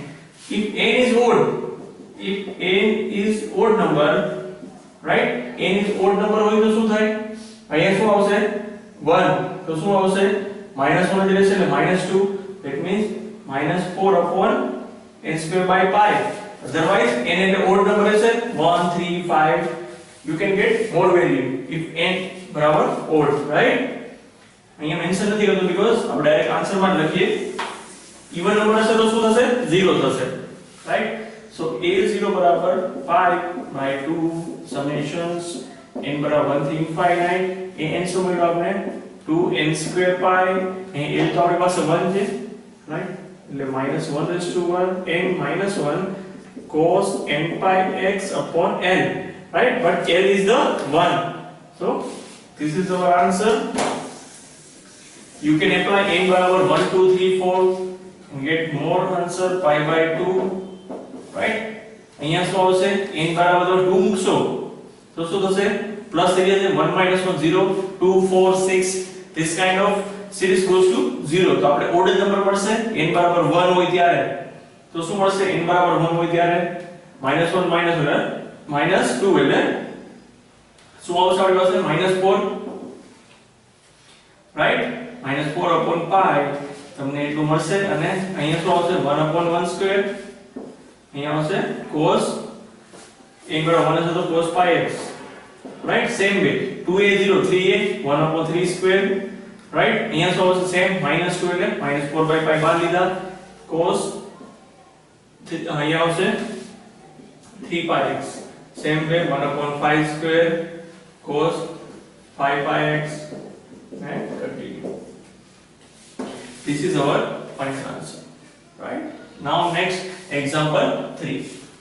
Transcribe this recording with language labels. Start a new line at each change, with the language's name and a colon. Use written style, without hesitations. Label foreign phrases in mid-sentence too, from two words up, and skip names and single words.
English: If n is odd, if n is odd number, right? n is odd number
Gujarati: હોય તો શું થાય? અહીંયા શું આવશે 1, તો શું આવશે -1 જ રહેશે એટલે -2,
English: that means -4 upon n square by pi. Otherwise n એટલે odd number રહેશે 1 3 5, you can get more value if n બરાબર odd, right?
Gujarati: અહીંયા મેન્શન નથી કરતો બીકોઝ આપણે ડાયરેક્ટ આન્સર માં લખીએ.
English: even number
Gujarati: હશે તો શું થશે 0 થશે, રાઈટ? સો a0 બરાબર 5/2 સમેશન્સ n બરાબર 1 થી ઇન્ફાઇનાઇટ an શું મળ્યું આપણે 2n સ્ક્વેર પાઈ, અહીં l તો આપણી પાસે 1 છે, રાઈટ?
English: એટલે -1 raised to 1 n - 1 cos n pi x upon l, right? But l is the 1, so this is our answer. You can apply n बराबर 1 2 3 4 and get more answer pi by 2, right?
Gujarati: અહીંયા શું આવશે n બરાબર 2 મૂકશો તો શું થશે પ્લસ થઈ જશે 1 - 1 0 2 4 6,
English: this kind of series goes to 0.
Gujarati: તો આપણે
English: odd number
Gujarati: મળશે n બરાબર 1 હોય ત્યારે, તો શું મળશે n બરાબર 1 હોય ત્યારે -1 -1 -2 એટલે શું આવશે આપણી પાસે -4, right? -4
English: upon pi
Gujarati: તમને એટલું મળશે અને અહીંયા શું આવશે
English: 1 upon 1 square,
Gujarati: અહીંયા આવશે cos n બરાબર 1 હશે તો
English: cos pi x, right? Same way 2a0 3a 1 upon 3 square, right?
Gujarati: અહીંયા શું આવશે same -2 એટલે -4 pi બાર લીધા, cos અહીંયા આવશે 3 pi x,
English: same way 1 upon 5 square cos 5 pi x, and continue. This is our final answer, right? Now next example 3.